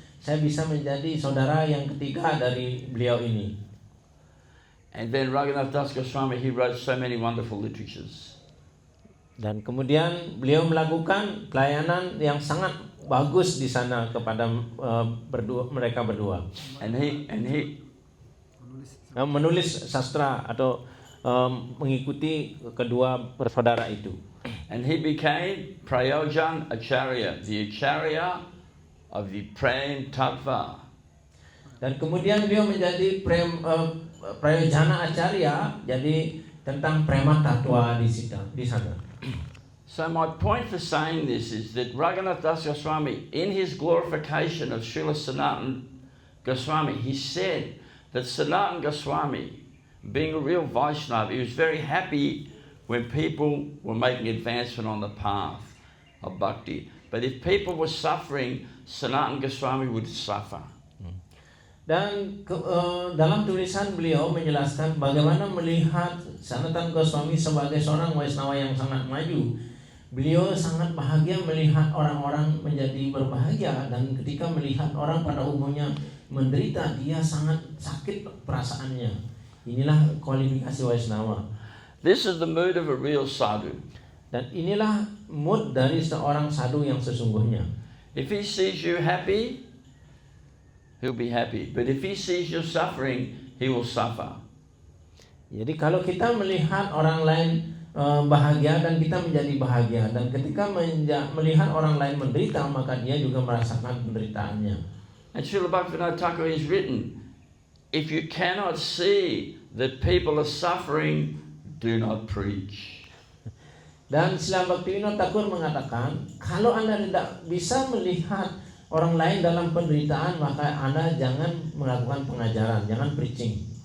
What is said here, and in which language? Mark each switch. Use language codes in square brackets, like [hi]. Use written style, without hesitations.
[id] Saya bisa menjadi saudara yang ketiga dari beliau ini. [en] And then Raghunath Das Goswami, he wrote so many wonderful literatures. [id] Dan kemudian beliau melakukan pelayanan yang sangat bagus di sana kepada mereka berdua. [en] And he [id] menulis sastra atau mengikuti kedua bersaudara itu. [en] And he became Prayojan Acharya, the Acharya of the Prem Tattva. [id] Dan kemudian beliau menjadi Prayojana Acharya, jadi tentang Prema Tattva di sana. [en] So my point for saying this is that Raghunath Das Goswami, in his glorification of Srila Sanatan Goswami, he said that Sanatan Goswami, being a real Vaishnava, he was very happy when people were making advancement on the path of bhakti. But if people were suffering, Sanatan Goswami would suffer. [id] Dan dalam tulisan beliau menjelaskan bagaimana melihat Sanatan Goswami sebagai seorang Vaishnava yang sangat maju. Beliau sangat bahagia melihat orang-orang menjadi berbahagia, dan ketika melihat orang pada umumnya menderita, dia sangat sakit perasaannya. Inilah kualifikasi Vaishnava. [en] This is the mood of a real sadhu. [id] Dan inilah mood dari seorang sadhu yang sesungguhnya. [en] If he sees you happy, he'll be happy. But if he sees you suffering, he will suffer. [id] Jadi kalau kita melihat orang lain bahagia dan kita menjadi bahagia, dan ketika melihat orang lain menderita, maka dia juga merasakan penderitaannya. [en] And Srila Bhaktivinoda Thakur has written, if you cannot see that people are suffering, do not preach. [id] Dan Srila Bhaktivinoda Thakur mengatakan, kalau Anda tidak bisa melihat orang lain dalam penderitaan, maka Anda jangan melakukan pengajaran, jangan preaching.